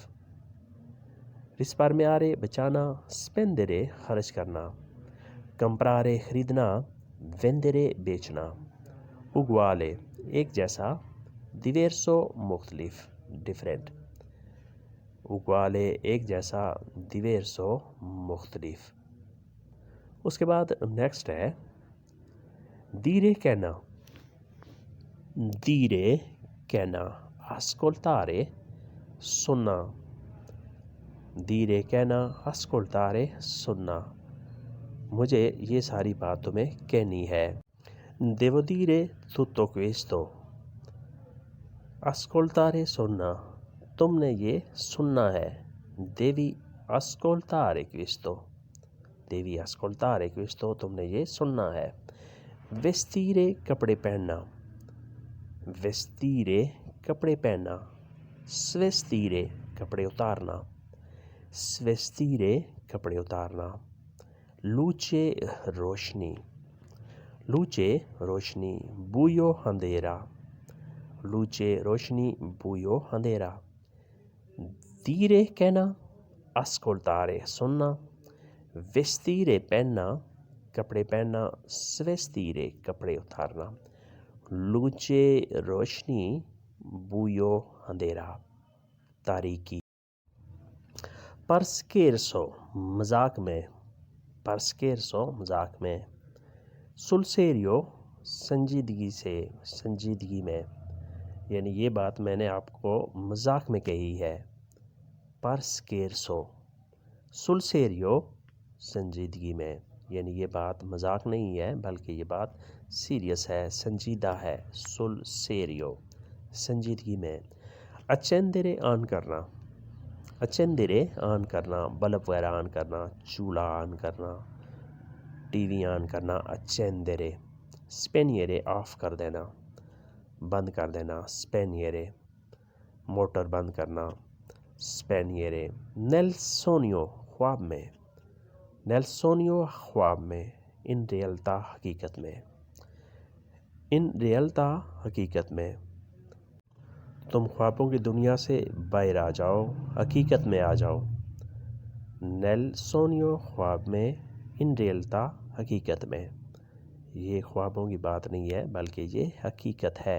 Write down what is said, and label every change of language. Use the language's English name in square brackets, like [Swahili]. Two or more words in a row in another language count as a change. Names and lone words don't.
[Urdu] risparmiare بچانا spendere خرچ کرنا comprare خریدنا vendere بیچنا uguale ایک جیسا diverso مختلف different uguale ایک جیسا diverso مختلف اس کے بعد نیکسٹ ہے dire کہنا dire کہنا ascoltare سننا dire کہنا ascoltare سننا مجھے یہ ساری بات تمہیں کہنی ہے [Italian] devo dire tutto questo ascoltare [Urdu] سننا تم نے یہ سننا ہے [Italian] devi ascoltare questo devi ascoltare questo [Urdu] تم نے یہ سننا ہے vestire کپڑے پہننا vestire کپڑے پہننا svestire کپڑے اتارنا svestire کپڑے اتارنا [Italian] luce روشنی luce روشنی buio اندھیرا luce روشنی buio [Urdu] اندھیرا dire کہنا ascoltare سننا vestire پہننا کپڑے پہننا svestire کپڑے اتارنا luce روشنی buio اندھیرا تاریکی [Italian] per scherzo [Urdu] مذاق میں [Italian] per scherzo [Urdu] مذاق میں [Italian] sul serio [Urdu] سنجیدگی میں یعنی یہ بات میں نے آپ کو مذاق میں کہی ہے [Italian] per scherzo sul serio [Urdu] سنجیدگی میں یعنی یہ بات مذاق نہیں ہے بلکہ یہ بات سیریس ہے سنجیدہ ہے [Italian] sul serio [Urdu] سنجیدگی میں accendere آن کرنا accendere آن کرنا بلب وغیرہ آن کرنا چولہا آن کرنا ٹی وی آن کرنا [Italian] accendere spegnere [Urdu] آف کر دینا بند کر دینا spegnere موٹر بند کرنا [Italian] spegnere nel sogno [Urdu] خواب میں [Italian] nel sogno [Urdu] خواب میں [Italian] in realtà [Urdu] حقیقت میں [Italian] in realtà [Urdu] حقیقت میں تم خوابوں کی دنیا سے باہر آ جاؤ حقیقت میں آ جاؤ [Italian] nel sogno [Urdu] خواب میں، [Italian] in realtà [Urdu] حقیقت میں. یہ خوابوں کی بات نہیں ہے بلکہ یہ حقیقت ہے.